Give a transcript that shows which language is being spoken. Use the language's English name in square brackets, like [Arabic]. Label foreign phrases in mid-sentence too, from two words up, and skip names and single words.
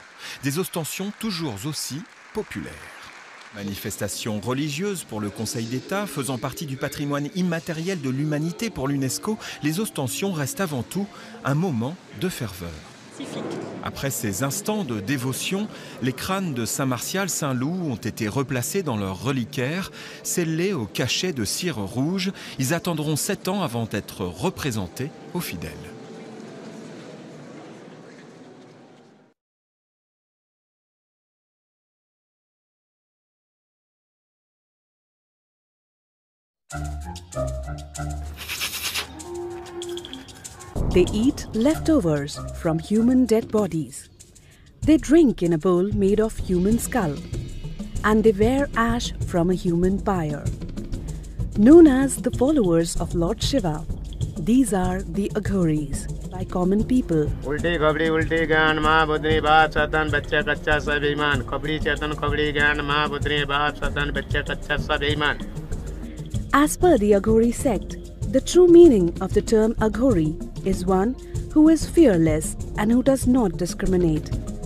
[French] Des ostensions toujours aussi populaires. Manifestation religieuse pour le Conseil d'État, faisant partie du patrimoine immatériel de l'humanité pour l'UNESCO, les ostensions restent avant tout un moment de ferveur. Après ces instants de dévotion, les crânes de Saint Martial, Saint Loup ont été replacés dans leur reliquaire, scellés au cachet de cire rouge. Ils attendront 7 ans avant d'être représentés aux fidèles. [English] They eat leftovers from human dead bodies. They drink in a bowl made of human skull. And they wear ash from a human pyre. Known as the followers of Lord Shiva, these are the Aghoris, by common people. [Hindi] उल्टी खबड़ी उल्टी ज्ञान माँ बुद्धि बाप सतन बच्चा कच्चा सब ईमान खबड़ी चेतन खबड़ी ज्ञान माँ बुद्धि बाप सतन बच्चा कच्चा सब ईमान. [English] As per the Aghori sect, the true meaning of the term Aghori is one who is fearless and who does not discriminate.